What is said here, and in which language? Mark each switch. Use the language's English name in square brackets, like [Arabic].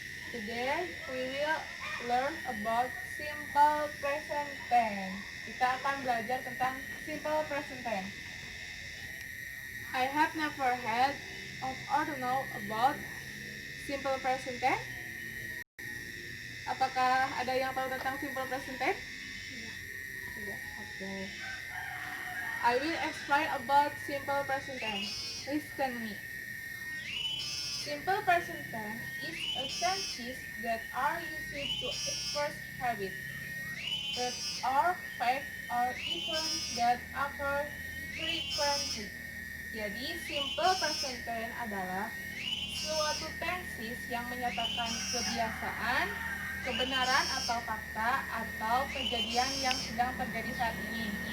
[English] Today we will learn about simple present tense. [Indonesian] Kita akan belajar tentang [English] simple present tense. I have never heard of or know about simple present tense. [Indonesian] Apakah ada yang tahu tentang simple present tense? Tidak. [English] Okay. I will explain about simple present tense. Listen me. Simple present tense is a tenses that are used to express habits that are fact or events that occur frequently. [Indonesian] Jadi, simple present tense adalah suatu tenses yang menyatakan kebiasaan, kebenaran atau fakta atau kejadian yang sedang terjadi saat ini.